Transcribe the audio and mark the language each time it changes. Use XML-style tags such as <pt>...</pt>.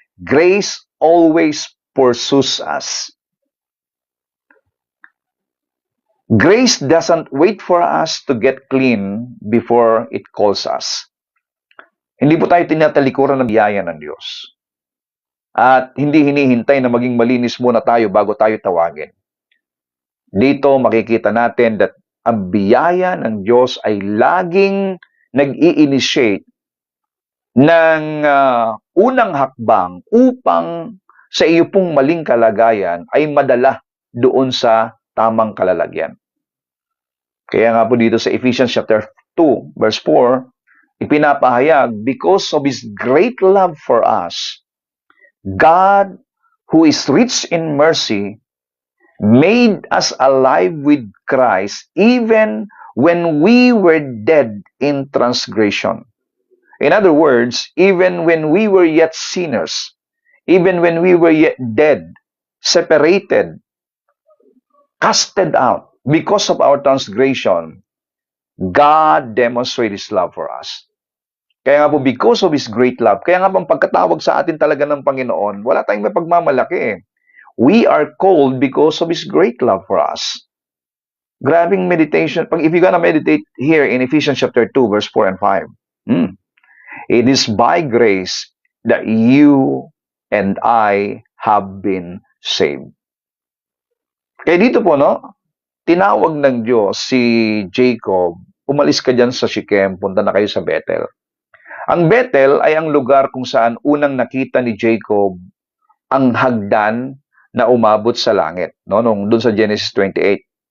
<en>Grace always pursues us. Grace doesn't wait for us to get clean before it calls us.</en> <tl>Hindi po tayo tinatalikuran ng biyaya ng Diyos. At hindi hinihintay na maging malinis muna tayo bago tayo tawagin. Dito makikita natin that ang biyaya ng Diyos ay laging nag-i-initiate ng unang hakbang upang sa iyo pong maling kalagayan ay madala doon sa tamang kalalagyan. Kaya nga po dito sa</tl> <en>Ephesians chapter 2 verse 4,</en> <tl>ipinapahayag,</tl> <en>because of His great love for us, God, who is rich in mercy, made us alive with Christ even when we were dead in transgression. In other words, even when we were yet sinners, even when we were yet dead, separated, casted out because of our transgression, God demonstrated His love for us.</en> <tl>Kaya nga po,</tl> <en>because of His great love,</en> <tl>kaya nga po ang pagkatawag sa atin talaga ng Panginoon, wala tayong may pagmamalaki eh.</tl> <en>We are called because of His great love for us. Grabing meditation. If you're gonna meditate here in Ephesians chapter 2, verse 4 and 5, it is by grace that you and I have been saved.</en> <tl>Kaya dito po, no, tinawag ng Diyos si Jacob, umalis ka dyan sa Shechem, punta na kayo sa Bethel. Ang Bethel ay ang lugar kung saan unang nakita ni Jacob ang hagdan na umabot sa langit, no, doon sa Genesis 28.</tl>